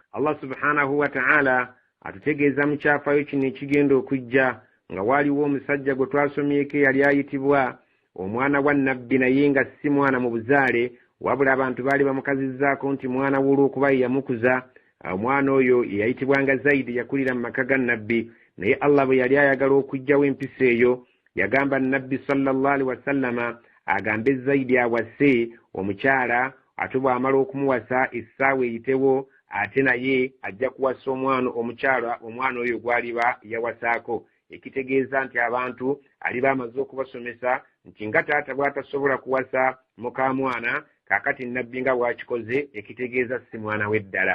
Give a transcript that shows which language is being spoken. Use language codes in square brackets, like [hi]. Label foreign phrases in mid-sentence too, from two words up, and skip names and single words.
[ar] الله سبحانه وتعالى [lg] atutegeeza mu kyafayo kino ekigenda okujja nga waaliwo omusajja gwe twasomyeko yali ayitibwa omwana wa nabbi naye nga si mwana mu buzaale, wabula abantu baali bamukazizzaako nti mwana w'olw'okuba ye yamukuza. Omwana oyo yayitibwanga Zaidi, yakulira mu maka ga nabbi. Naye Allah bwe yali ayagala okujjawo empisa eyo yagamba nabbi [ar] صلى الله عليه وسلم [lg] agambe Zaidi awase omukyala, ate bw'amala okumuwasa essaawa eyitewo ate naye ajja kuwasa omwana oyo gw'aliba yawasaako. Ekitegeeza nti abantu aliba amaze okubasomesa nti nga taata bw'atasobola kuwasa muka mwana, kaakati nabbi nga bw'akikoze, ekitegeeza si mwana w'eddala.